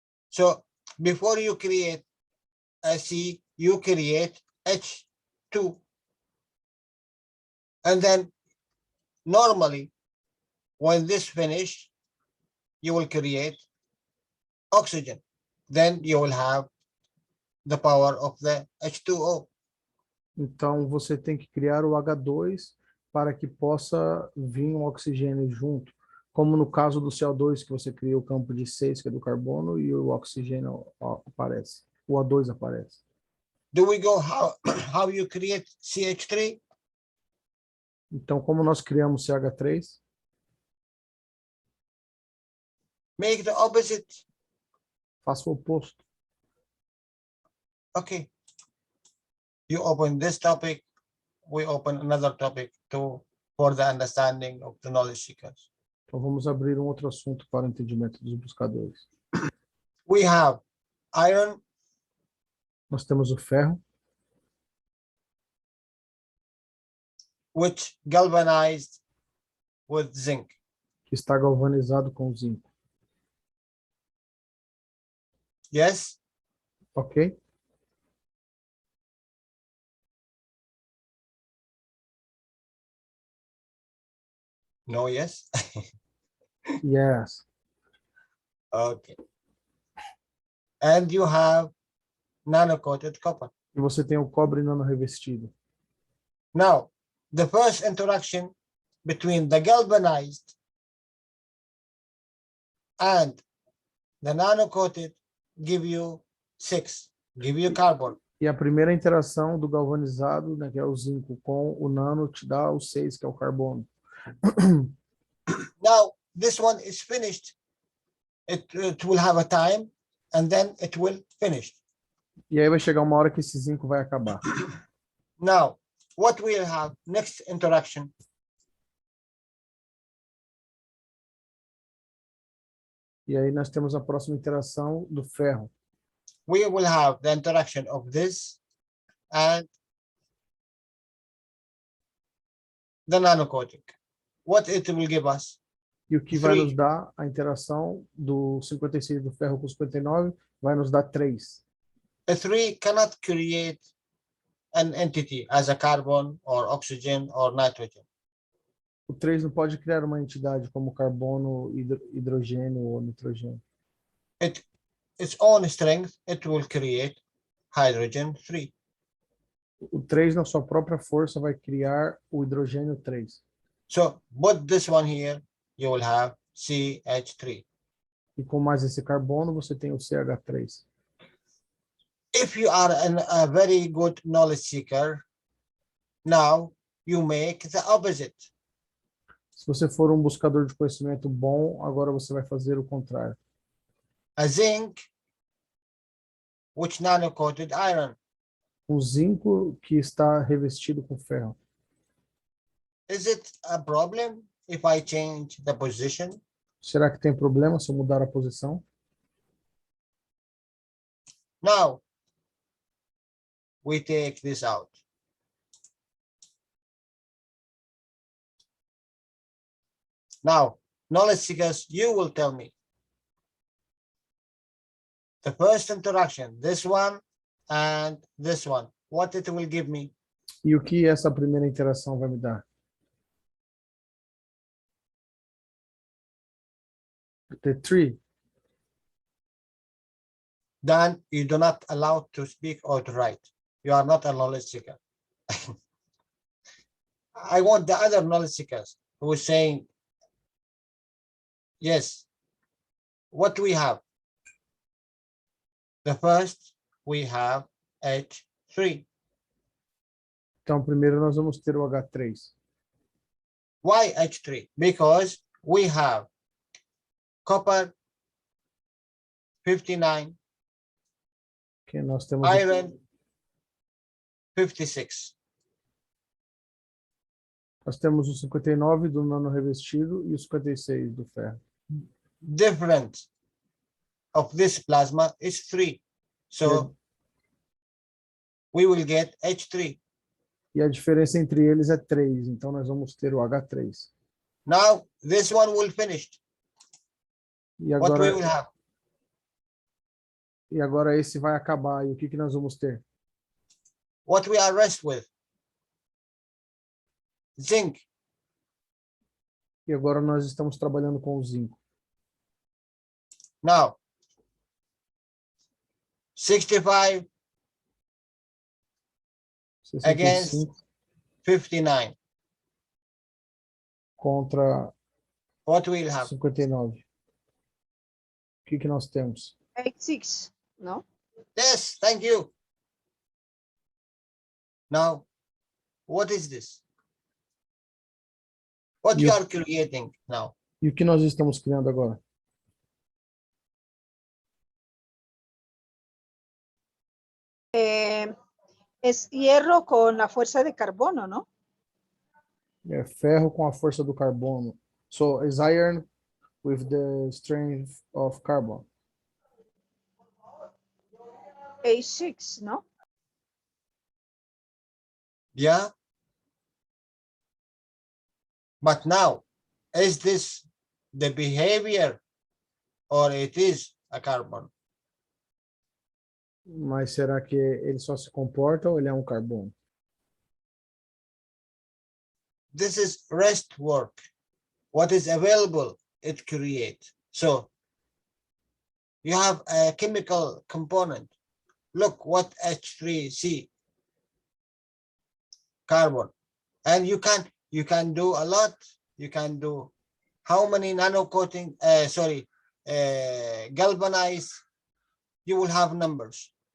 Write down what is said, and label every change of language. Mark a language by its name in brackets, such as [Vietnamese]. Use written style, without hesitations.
[English] So before you create a C, you create H2. And then normally, when this finished, you will create oxygen. Then you will have the power of the H2O. [Portuguese] Então, você tem que criar o H2 para que possa vir um oxigênio junto. Como no caso do CO2, que você cria o campo de 6, que é do carbono, e o oxigênio aparece. O O2 aparece. [English] Do we go how you create CH3? [Portuguese] Então, como nós criamos CH3? [English] Make the opposite. [Portuguese] Faça o oposto. [English] Okay. You open this topic, we open another topic for the understanding of the knowledge seekers. [Portuguese] Então, vamos abrir um outro assunto para o entendimento dos buscadores. [English] We have iron. [Portuguese] Nós temos o ferro, [English] which galvanized with zinc. [Portuguese] que está galvanizado com zinco. [English] Yes? Ok? No, yes? Yes. Okay. And you have nano-coated copper. [Portuguese] E você tem o cobre não revestido. [English] Now, the first interaction between the galvanized and the nano-coated give you 6, give you carbon. [Portuguese] E a primeira interação do galvanizado, né, que é o zinco, com o nano, te dá o 6, que é o carbono. [English] Now, this one is finished. It will have a time. and then it will finish. [Portuguese] E aí vai chegar uma hora que esse zinco vai acabar. [English] Now, what we'll have next interaction? [Portuguese] E aí nós temos a próxima interação do ferro. [English] We will have the interaction of this and the nanocoating. What it will give us? [Portuguese] E o que vai [English] Three. [Portuguese] nos dar a interação do 56 do ferro com o 59 vai nos dar 3. [English] A 3 cannot create an entity as a carbon or oxygen or nitrogen. [Portuguese] O 3 não pode criar uma entidade como carbono, hidrogênio ou nitrogênio. [English] Its own strength, it will create hydrogen 3. [Portuguese] O 3, na sua própria força, vai criar o hidrogênio 3. [English] So put this one here, you will have CH3. [Portuguese] E com mais esse carbono, você tem o CH3. [English] If you are a very good knowledge seeker, now you make the opposite. [Portuguese] Se você for um buscador de conhecimento bom, agora você vai fazer o contrário. [English] A zinc, which nano-coated iron. [Portuguese] Um zinco que está revestido com ferro. [English] Is it a problem if I change the position? [Portuguese] Será que tem problema se eu mudar a posição? [English] Now, we take this out. Now, knowledge seekers, you will tell me. The first interaction, this one and this one, what it will give me? [Portuguese] E o que essa primeira interação vai me dar? [English] The 3. Dan, you do not allow to speak or to write. You are not a knowledge seeker. I want the other knowledge seekers who is saying, yes, what do we have? The first, we have H3. [Portuguese] Então, primeiro nós vamos ter o H3. [English] Why H3? Because we have copper 59, [Portuguese] Que nós temos [English] iron 56. [Portuguese] Nós temos o 59 do nano revestido e o 56 do ferro. [English] Difference of this plasma is 3. So we will get H3. [Portuguese] E a diferença entre eles é 3, então nós vamos ter o H3. [English] Now this one will finish. [Portuguese] E [English] What we will have? [Portuguese] esse vai acabar. E o que nós vamos ter? [English] What we are rest with? Zinc. [Portuguese] E agora nós estamos trabalhando com o zinco. [English] Now 65 against 65 59. [Portuguese] contra [English] What we'll have? [Portuguese] 59. O que nós temos? [English] 86, no? Yes, thank you. Now, what is this? What you are creating now? [Portuguese] E o que nós estamos criando agora? [Spanish] Es hierro con la fuerza de carbono, ¿no? [Portuguese] É ferro com a força do carbono. [English] So, is iron with the strength of carbon. [Spanish] A6, ¿no? [English] Yeah. But now, is this the behavior or it is a carbon? Mas será que ele só se comporta ou ele é um carbono? This is rest work. What is available, it creates. So you have a chemical component. Look what H3C, carbon. And you can do a lot. You can do how many nano coating, galvanized, you will have numbers.